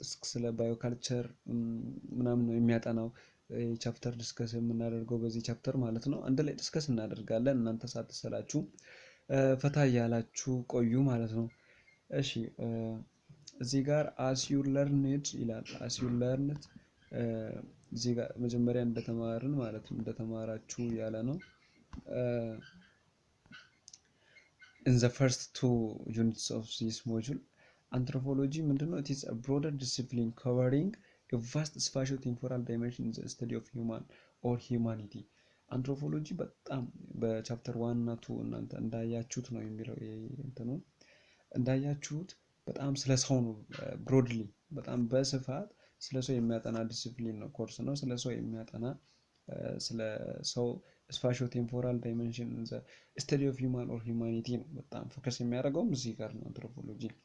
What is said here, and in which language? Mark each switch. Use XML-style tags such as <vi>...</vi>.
<am>ስለ ባዮ ካልቸር ምናምን ነው የሚያጠናው። ቻፕተር ዲስከስ የምናደርገው በዚህ ቻፕተር ማለት ነው። አንድ ላይ ዲስከስ እናደርጋለን። እናንተ ሳትሰላችሁ ፈታ እያላችሁ ቆዩ ማለት ነው። እሺ እዚህ ጋር as you learned ይላል። as you learned እዚህ ጋር መጀመሪያ እንደተማርን ማለት ነው፣ እንደተማራችሁ ያለ ነው።</am> <en>in the first 2 units of this module anthropology</en> <am>ምንድነው?</am> <en>it is a broader discipline covering a vast spatio-temporal dimension in the study of human or humanity.</en> <am>አንትሮፖሎጂ በጣም በቻፕተር 1 እና 2 እናንተ እንዳያችሁት ነው የሚለው። እንትኑ እንዳያችሁት በጣም ስለ ሰው ነው፣ ብሮድሊ በጣም በስፋት ስለ ሰው የሚያጠና ዲሲፕሊን ነው፣ ኮርስ ነው። ስለ ሰው የሚያጠና ስለ ሰው ስፓሾ ቴምፖራል ዳይሜንሽን</am> <en>ዘ ስተዲ ኦፍ ሂውማን ኦር ሂውማኒቲ</en> <am>ነው በጣም ፎከስ የሚያደርገውም እዚህ ጋር ነው አንትሮፖሎጂ።</am>